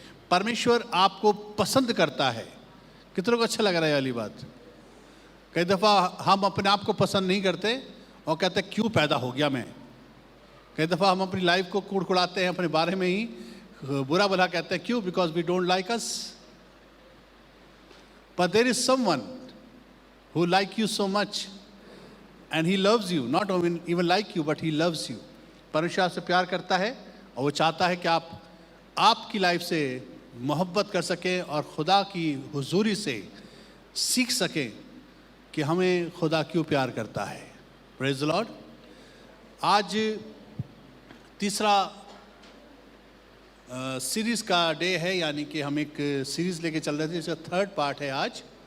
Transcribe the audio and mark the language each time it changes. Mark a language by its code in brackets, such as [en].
[hi] परमेश्वर आपको पसंद करता है। कितनों को अच्छा लग रहा है वाली बात? कई दफ़ा हम अपने आप को पसंद नहीं करते और कहते क्यों पैदा हो गया मैं। कई दफ़ा हम अपनी लाइफ को कुड़कुड़ाते हैं, अपने बारे में ही बुरा भला कहते हैं। क्यों? [en] Because we don't like us. But there is someone who like you so much and he loves you, not even like you but he loves you। [hi] परमेश्वर आपसे प्यार करता है और वो चाहता है कि आप आपकी लाइफ से मोहब्बत कर सकें और खुदा की हुजूरी से सीख सकें कि हमें खुदा क्यों प्यार करता है। [en] Praise the lord. [hi] आज तीसरा सीरीज़ का डे है, यानी कि हम एक सीरीज़ लेके चल रहे थे जिसका थर्ड पार्ट है आज।